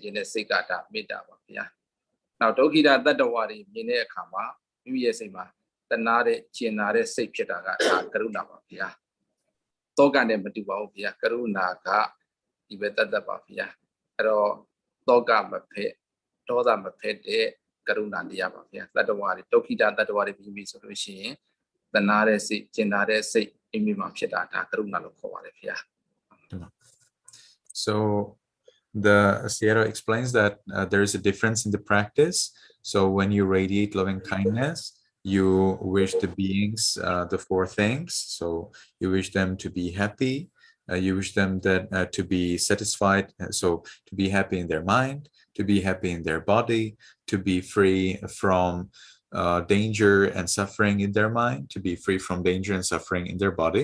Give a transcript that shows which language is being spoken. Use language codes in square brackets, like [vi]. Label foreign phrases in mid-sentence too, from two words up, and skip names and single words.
[my] ခြင်းတဲ့စိတ်ကဒါမေတ္တာပါဗျာနောက်ဒုက္ခိတတတ္တဝါတွေမြင်တဲ့အခါမှာမိမိရဲ့စိတ်မှာတနာတဲ့ကျင်နာတဲ့စိတ်ဖြစ်တာကဒါကရုဏာပါဗျာတောကနဲ့မတူပါဘူးဗျာကရုဏာကဒီပဲတတ်ပါဗျာအဲ့တော့တောကမဖက်ဒေါသမဖက်တဲ့ကရုဏာတရားပါဗျာတတ္တဝါတွေဒုက္ခိတတတ္တဝါတွေပြီးပြီဆိုလို့ရှိရင်တနာတဲ့စိတ်ကျင်နာတဲ့စိတ်မိမိမှာဖြစ်တာဒါကရုဏာလို့ခေါ်ပါတယ်ဗျာ [en] So the Sierra explains that there is a difference in the practice. So when you radiate loving kindness, you wish the beings the four things. So you wish them to be happy, you wish them that to be satisfied, so to be happy in their mind, to be happy in their body, to be free from danger and suffering in their mind, to be free from danger and suffering in their body.